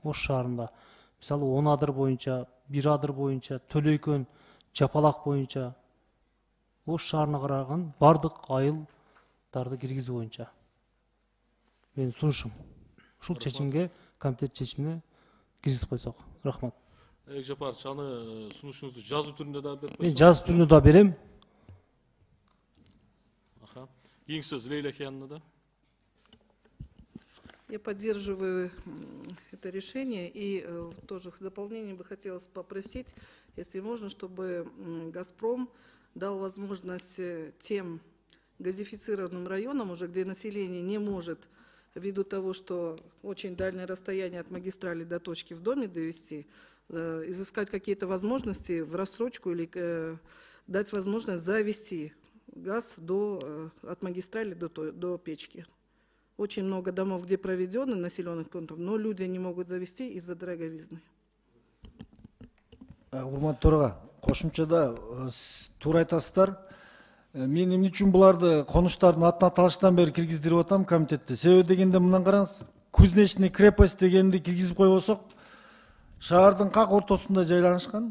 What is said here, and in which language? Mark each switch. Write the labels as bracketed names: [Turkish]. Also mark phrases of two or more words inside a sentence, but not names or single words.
[Kyrgyz] Ош шаарында мисалы 10 адыр боюнча, 1 адыр боюнча, Төлөйкөн, Жапалак боюнча Ош шаарына караган бардык айылдарды киргизүү боюнча менин сунушум. Ушул чечимге комитет чечимине киргизип койсок. Рахмат. Жапарович, аны сунушуңузду жазуу түрүндө да берип Мен койсоңуз. жазуу түрүндө да берем. Кийинки сөз Лейла Хиянна да. [Russian] Я поддерживаю это решение и тоже в дополнение бы хотелось попросить, если можно, чтобы «Газпром» дал возможность тем газифицированным районам, уже где население не может, ввиду того, что очень дальнее расстояние от магистрали до точки в доме довести, изыскать какие-то возможности в рассрочку или дать возможность завести газ от магистрали до печки. Очень много домов, где проведены населенных пунктов, но люди не могут завести из-за дороговизны. [Kyrgyz] Урматтуу төрага, кошумчада туура айтасыздар. Мен эмне үчүн буларды конуштардын атын аталыштан бери киргиздирип атам комитетте. Себеби дегенде мындан караңыз, Кузнечный крепость дегенди киргизип койбосок, шаардын как ортосунда жайланышкан.